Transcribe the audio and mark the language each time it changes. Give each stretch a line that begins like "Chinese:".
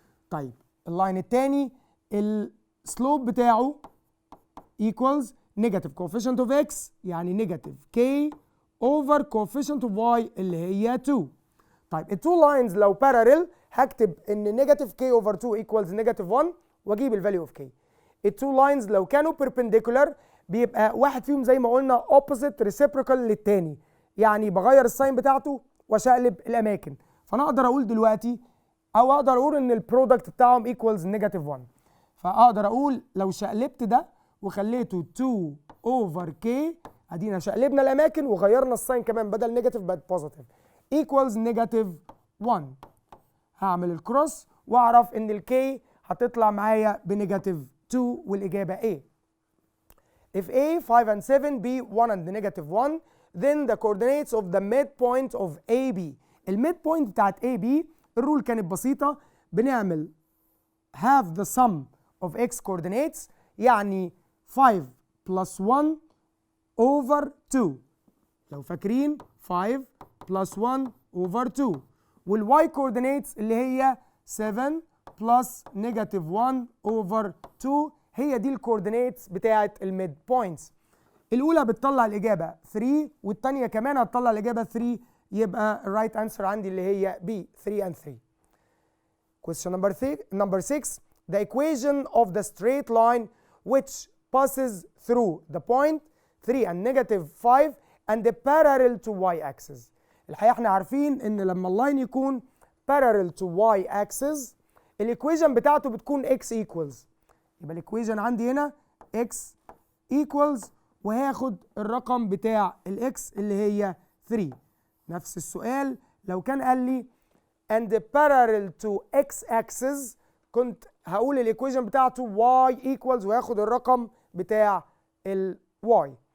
Arabic: طيب اللاين الثاني السلوب بتاعه
English: equals negative coefficient of x
Arabic: يعني
English: -k over coefficient of y
Arabic: اللي هي 2. طيب التو لاينز لو parallel هكتب ان -k over 2 equals -1 واجيب الفاليو اوف k. التو لاينز لو كانوا perpendicular بيبقى واحد فيهم زي ما قلنا
English: opposite reciprocal
Arabic: للتاني، يعني بغير الساين بتاعته واشقلب الاماكن. فانا اقدر اقول دلوقتي او اقدر اقول ان البرودكت بتاعهم equals -1. فاقدر اقول لو شقلبت ده وخليته 2 over k ادينا شقلبنا الاماكن وغيرنا الساين كمان بدل نيجاتيف بقت بوزيتيف equals -1. هعمل الكروس واعرف ان الكي هتطلع معايا بنيجاتيف 2 والاجابه A.
English: if A 5 and 7 B 1 and -1 then the coordinates of the midpoint of AB.
Arabic: الميد بوينت بتاعت AB الرول كانت بسيطه، بنعمل
English: half the sum of x coordinates
Arabic: يعني 5 plus 1 over 2. لو فاكرين 5 plus 1 over 2 والy coordinates اللي هي 7 plus -1 over 2 هي دي الكوردينيتس بتاعت الميد بوينتس. الاولى بتطلع الاجابه 3 والثانيه كمان هتطلع الاجابه 3، يبقى الرايت انسر عندي اللي هي B 3 and 3.
English: question number 6. the equation of the straight line which passes through the point 3 and -5 and the parallel to y axis.
Arabic: الحقيقه احنا عارفين ان لما اللاين يكون
English: parallel to y axis
Arabic: الايكويشن بتاعته بتكون x equals، يبقى الايكويشن عندي هنا x equals وهاخد الرقم بتاع الاكس اللي هي 3. نفس السؤال لو كان قال لي
English: and parallel to x axis
Arabic: كنت هقول الايكويشن بتاعته y equals وهاخد الرقم بتاع ال y.